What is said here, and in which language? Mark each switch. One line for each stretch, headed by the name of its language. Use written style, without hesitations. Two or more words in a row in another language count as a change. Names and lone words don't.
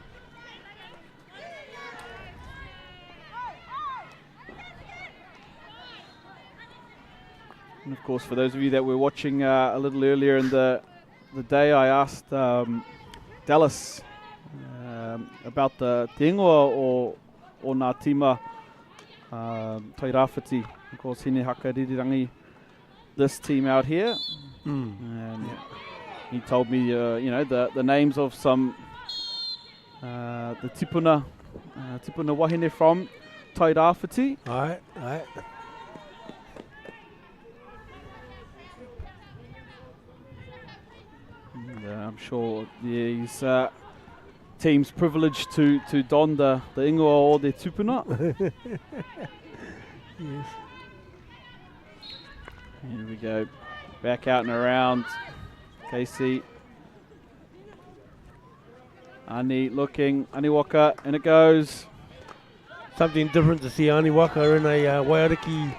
English: And of course, for those of you that were watching a little earlier in the day, I asked Dallas about the
Māori: te ingoa o ngā tima Tairāwhiti,
English: of course, Hinehakirirangi, this team out here. And he told me, the names of some the
Māori: tipuna Wāhine
English: from Tairāwhiti. Aye. And, I'm sure these teams privileged to don the
Māori: ingoa o
English: their tupuna. Yes. Here we go, back out and around. Casey. Ani looking, Aniwaka, and it goes. Something different to see Aniwaka in a Waiariki